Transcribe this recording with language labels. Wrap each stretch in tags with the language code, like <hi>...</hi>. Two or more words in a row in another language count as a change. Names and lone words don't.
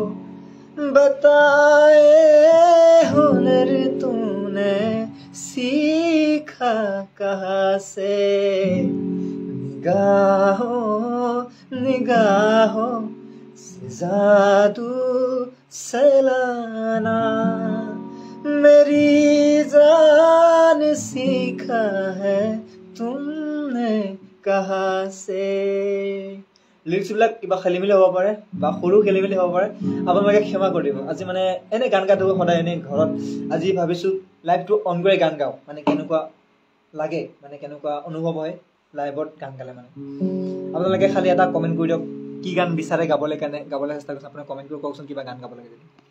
<hi>बताए हुनर तूने सीखा कहाँ से निगाहों से जादू सलाना मेरी जान सीखा है तुमने कहाँ से</hi> <as>লিৰিক্সবিলাক কিবা খেলিমেলি হ'ব পাৰে বা সৰু খেলিমেলি হ'ব পাৰে আপোনালোকে ক্ষমা কৰি দিব আজি মানে এনে গান গাই থাকোঁ সদায় এনেই ঘৰত আজি ভাবিছোঁ লাইভটো অন কৰি গান গাওঁ মানে কেনেকুৱা লাগে মানে কেনেকুৱা অনুভৱ হয় লাইভত গান গালে মানে আপোনালোকে খালি এটা কমেণ্ট কৰি দিয়ক কি গান বিচাৰে গাবলৈ কাৰণে গাবলৈ চেষ্টা কৰিছে আপুনি কমেণ্ট কৰি কওকচোন কিবা গান গাব লাগে যদি</as>